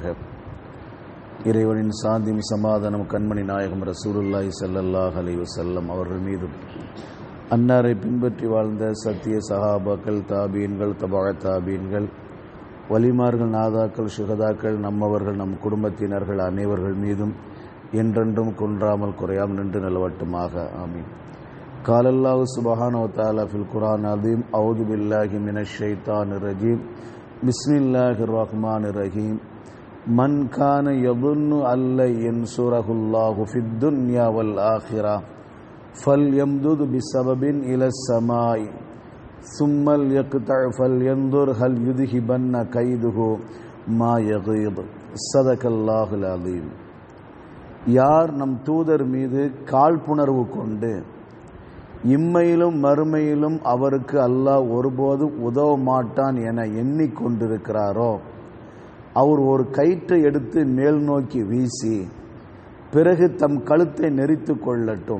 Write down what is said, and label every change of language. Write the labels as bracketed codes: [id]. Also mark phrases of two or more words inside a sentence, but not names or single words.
[ta] இறைவனின் சாந்தியும் சமாதானம் கண்மணி நாயகம் [ar] رسول الله صلى الله عليه وسلم [ta] அவர்கள் மீதும், அன்னாரை பின்பற்றி வாழ்ந்த சத்திய சஹாபாக்கள், தாபீன்கள், தபா தாபீன்கள், வலிமார்கள், நாதாக்கள், சுகதாக்கள், நம்மவர்கள், நம் குடும்பத்தினர்கள் அனைவர்கள் மீதும் என்றென்றும் குன்றாமல் குறையாமல் நின்று நிலவட்டுமாக. ஆமீன். [ar] قال الله سبحانه وتعالى في القرآن العظيم: أعوذ بالله من الشيطان الرجيم بسم الله الرحمن الرحيم من كان يظن أن لن ينصره الله في الدنيا والآخرة فليمدد بسبب إلى السماء ثم ليقطع فلينظر هل يذهبن كيده ما يغيظ. صدق الله العظيم. [ta] யார் நம் தூதர் மீது காழ்ப்புணர்வு கொண்டு இம்மையிலும் மறுமையிலும் அவருக்கு அல்லாஹ் ஒருபோதும் உதவ மாட்டான் என எண்ணிக்கொண்டிருக்கிறாரோ, அவர் ஒரு கயிற்றை எடுத்து மேல் நோக்கி வீசி பிறகு தம் கழுத்தை நெரித்து கொள்ளட்டும்.